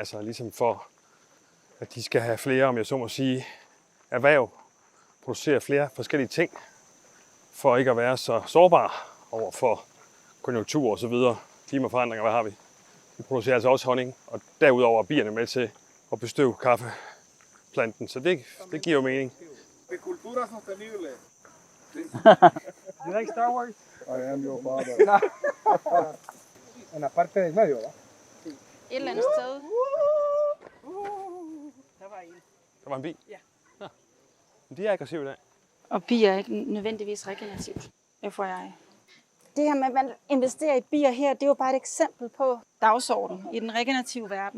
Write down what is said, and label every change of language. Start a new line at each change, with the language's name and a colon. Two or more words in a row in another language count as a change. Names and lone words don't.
Danish: Altså ligesom for, at de skal have flere, om jeg så må sige, erhverv. Producere flere forskellige ting, for ikke at være så sårbare over for konjunktur og så videre. klimaforandringer, hvad har vi? Vi producerer altså også honning, og derudover er bierne med til at bestøve kaffeplanten, så det giver jo mening.
Spanish: Agricultura sostenible.
English: You like Star Wars? I am your father.
Spanish: En la parte del medio, ¿verdad?
Danish: Et eller andet sted. Der var en bi? Ja. Men de er aggressive i dag. Og bier er ikke nødvendigvis regenerativt, FYI. Det her med, at man investerer i bier her, det er jo bare et eksempel på dagsordenen i den regenerative verden.